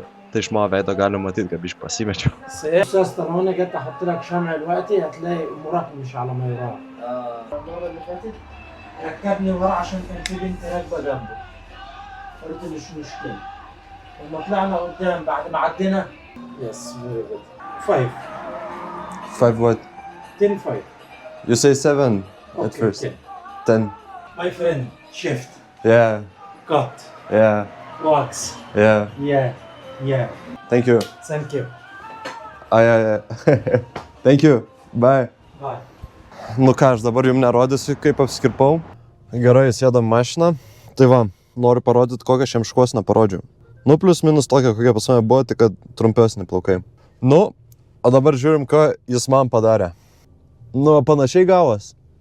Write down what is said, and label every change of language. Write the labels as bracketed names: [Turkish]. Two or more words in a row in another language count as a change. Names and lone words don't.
[Lithuanian] Tai iš mano veido galima matyti, kad biškai pasimečiau. [Arabic] استاذ انا هنا جيت احط لك شمع دلوقتي هتلاقي امورك مش على ما يرام. المره اللي فاتت ركبني ورا عشان كان في بنت راكبه جنبه. قلت له مش مشكله. لما طلعنا قدام بعد ما عدينا [English] yes very good [Arabic] 5 [English] 5 what? 10 5 You say 7 at first. 10. My friend shift Yeah. cut Yeah. wax Yeah. yeah Thank you. thank you Thank you. Bye. bye. [Lithuanian] Nu ką, aš dabar jums nerodysiu, kaip apsikirpau. Gerai, sėdam mašiną. Tai va, noriu parodyti, kokią šiam šukuoseną parodžiau. Nu, plius minus tokia, kokia pas mane buvo, tik kad trumpesni plaukai. Nu, o dabar žiūrim, ką jis man padarė. Nu, panašiai gavos.